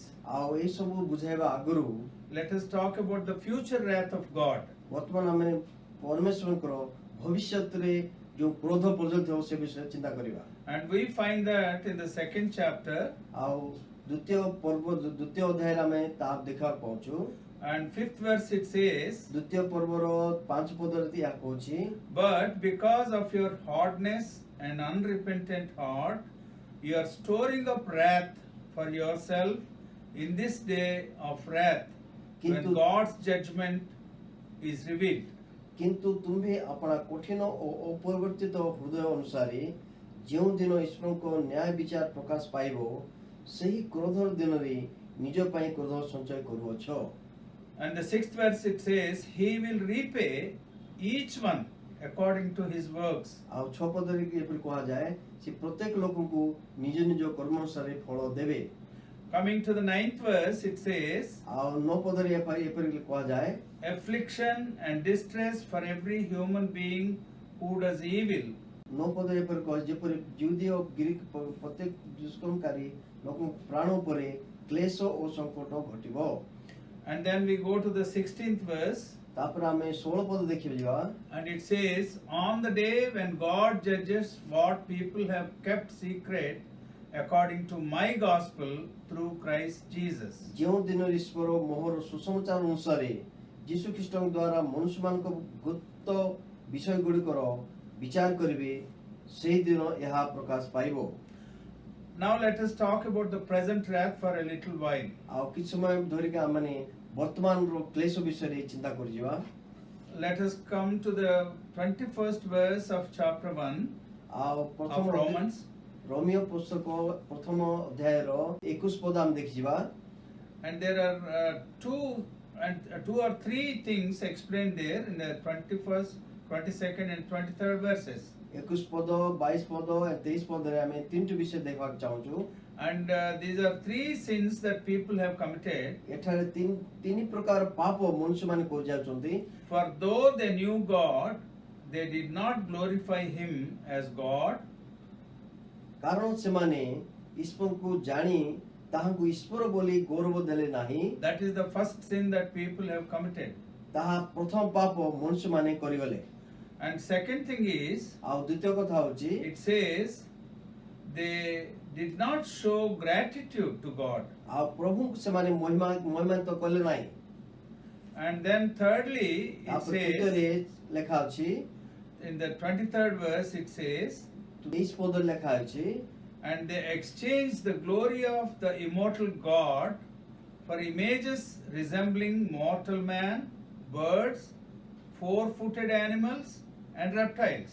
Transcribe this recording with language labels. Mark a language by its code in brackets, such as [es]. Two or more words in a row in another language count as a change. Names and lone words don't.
[or] ଆଉ ଏହି ସବୁ ବୁଝାଇବା ଆଗରୁ [en] let us talk about the future wrath of God. [or] ବର୍ତ୍ତମାନ ଆମେ ପରମେଶ୍ୱରଙ୍କର ଭବିଷ୍ୟତରେ ଯେଉଁ କ୍ରୋଧ ପ୍ରଜ୍ୱଳିତ ହେବ ସେ ବିଷୟରେ ଚିନ୍ତା କରିବା। [en] And we find that in the second chapter [or] ଆଉ ଦ୍ୱିତୀୟ ଅଧ୍ୟାୟରେ ଆମେ ତାହା ଦେଖିବାକୁ ପାଉଛୁ। [en] and 5th verse it says, [or] ଦ୍ୱିତୀୟ ପର୍ବର 5 ପଦରେ ଏହା କହୁଛି, [en] but because of your hardness and unrepentant heart, you are storing up wrath for yourself in this day of wrath, when God's judgment is revealed. [or] କିନ୍ତୁ ତୁମ୍ଭେ ଆପଣା କଠିନ ଓ ଅପରିବର୍ତ୍ତିତ ହୃଦୟ ଅନୁସାରେ ଯେଉଁ ଦିନ ଈଶ୍ୱରଙ୍କ ନ୍ୟାୟ ବିଚାର ପ୍ରକାଶ ପାଇବ ସେହି କ୍ରୋଧର ଦିନରେ ନିଜ ପାଇଁ କ୍ରୋଧ ସଞ୍ଚୟ କରୁଅଛ। [en] And the 6th verse it says, he will repay each one according to his works. [or] ଆଉ 6 ପଦରେ ଏପରି କୁହାଯାଏ ସେ ପ୍ରତ୍ୟେକ ଲୋକଙ୍କୁ ନିଜ ନିଜ କର୍ମ ଅନୁସାରେ ଫଳ ଦେବେ। [en] Coming to the 9th verse it says, [or] ଆଉ 9 ପଦରେ ଏପରି କୁହାଯାଏ, [en] affliction and distress for every human being who does evil. [or] 9 ପଦରେ ଏପରି କୁହାଯାଏ ଯେପରି ଯୁଦ୍ଧ ଓ ଗ୍ରୀକ ପ୍ରତ୍ୟେକ ଦୁଷ୍କର୍ମକାରୀ ଲୋକଙ୍କ ପ୍ରାଣ ଉପରେ କ୍ଲେଶ ଓ ସଂକଟ ଘଟିବ। [en] And then we go to the 16th verse, [or] ତାପରେ ଆମେ 16 ପଦ ଦେଖିବା, [en] and it says, on the day when God judges what people have kept secret according to my gospel through Christ Jesus. [or] ଯେଉଁ ଦିନ ଈଶ୍ୱର ମୋହର ସୁସମାଚାର ଅନୁସାରେ ଯୀଶୁ ଖ୍ରୀଷ୍ଟଙ୍କ ଦ୍ୱାରା ମନୁଷ୍ୟମାନଙ୍କ ଗୁପ୍ତ ବିଷୟଗୁଡ଼ିକର ବିଚାର କରିବେ ସେହି ଦିନ ଏହା ପ୍ରକାଶ ପାଇବ। [en] Now let us talk about the present wrath for a little while. [or] ଆଉ କିଛି ସମୟ ଧରିକି ଆମେ ବର୍ତ୍ତମାନର କ୍ଲେଶ ବିଷୟରେ ଚିନ୍ତା କରିଯିବା। [en] Let us come to the 21st verse of chapter 1 [or] ଆଉ [en] of Romans. [or] ରୋମିଓ ପୁସ୍ତକ ପ୍ରଥମ ଅଧ୍ୟାୟର 21 ପଦ ଆମେ ଦେଖିଯିବା। [en] And there are two or three things explained there in the 21st, 22nd and 23rd verses. [or] 21 ପଦ 22 ପଦ 23 ପଦରେ ଆମେ ତିନିଟି ବିଷୟ ଦେଖିବାକୁ ଚାହୁଁଛୁ। [en] And these are three sins that people have committed. [or] ଏଠାରେ ତିନି ପ୍ରକାର ପାପ ମନୁଷ୍ୟମାନେ କରିଯାଉଛନ୍ତି। [en] For though they knew God, they did not glorify him as God. [or] କାରଣ ସେମାନେ ଈଶ୍ୱରଙ୍କୁ ଜାଣି ତାହାଙ୍କୁ ଈଶ୍ୱର ବୋଲି ଗୌରବ ଦେଲେ ନାହିଁ। [en] That is the first sin that people have committed. [or] ତାହା ପ୍ରଥମ ପାପ ମନୁଷ୍ୟମାନେ କରିଗଲେ। [en] And second thing is, [or] ଆଉ ଦ୍ୱିତୀୟ କଥା ହେଉଛି [en] it says they did not show gratitude to God. [or] ଆଉ ପ୍ରଭୁଙ୍କୁ ସେମାନେ ମହିମାନ୍ୱିତ କଲେ ନାହିଁ। [en] And then thirdly, it [or] ତାପରେ [en] says, [or] ତୃତୀୟରେ ଲେଖା ଅଛି, [en] in the 23rd verse it says, [or] 23 ପଦରେ ଲେଖା ଅଛି, [en] and they exchanged the glory of the immortal God for images resembling mortal man, birds, four-footed animals, and reptiles.